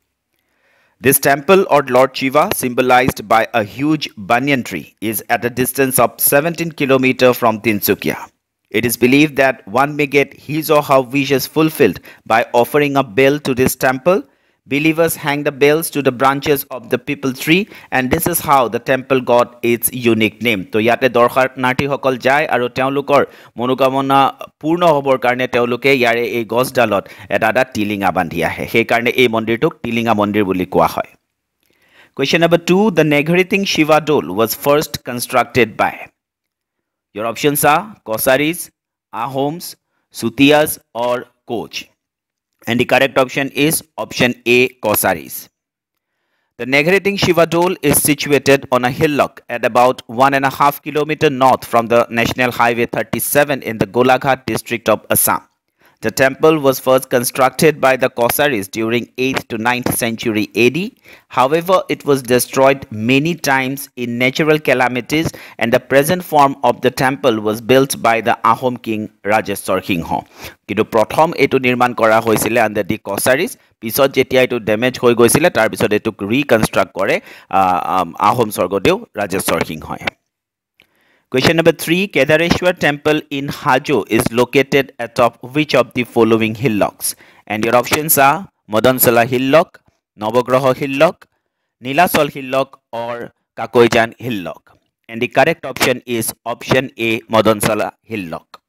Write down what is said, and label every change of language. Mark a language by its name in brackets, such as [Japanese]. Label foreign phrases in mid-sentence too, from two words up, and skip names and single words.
[English] This temple or Lord Shiva, symbolized by a huge banyan tree, is at a distance of 17 km from Tinsukia. It is believed that one may get his or her wishes fulfilled by offering a bell to this temple. Believers hang the bells to the branches of the people tree, and this is how the temple got its unique name. [Assamese] So যাতে দৰ্শনাৰ্থী সকল যায় আৰু তেওঁলোকৰ মনোকামনা পূৰ্ণ হ'বৰ কাৰণে তেওঁলোকে ইয়াৰে এই গছডালত এটা টিলিঙা বান্ধি আহে। সেই কাৰণে এই মন্দিৰটোক টিলিঙা মন্দিৰ বুলি কোৱা হয়। [English] Question number 2, the Neghriting Shiva Dole was first constructed by. Your options are Kosaris, Ahoms, Sutias or Koch. And the correct option is option A, Kosaris. The Neghriting Shiva Dole is situated on a hillock at about 1.5 km north from the National Highway 37 in the Golaghat district of Assam. The temple was first constructed by the Kosaris during 8th to 9th century AD. However, it was destroyed many times in natural calamities, and the present form of the temple was built by the Ahom king Rajeshwar Singha. [Assamese] কিন্তু প্ৰথম এটো নিৰ্মাণ কৰা হৈছিল [English] under the Kosaris, [Assamese] পিছত যেতিয়া এটো ড্যামেজ হৈ গৈছিল তাৰ পিছত এটোক ৰিকনস্ট্ৰাক্ট কৰে আহোম স্বৰ্গদেউ ৰাজেশ্বৰ সিংহই। [English] Question number 3, Kedareshwar temple in Hajo is located atop which of the following hillocks? And your options are Madansala Hillock, Navagraha Hillock, Nilasol Hillock or Kakoijan Hillock. And the correct option is option A, Madansala Hillock.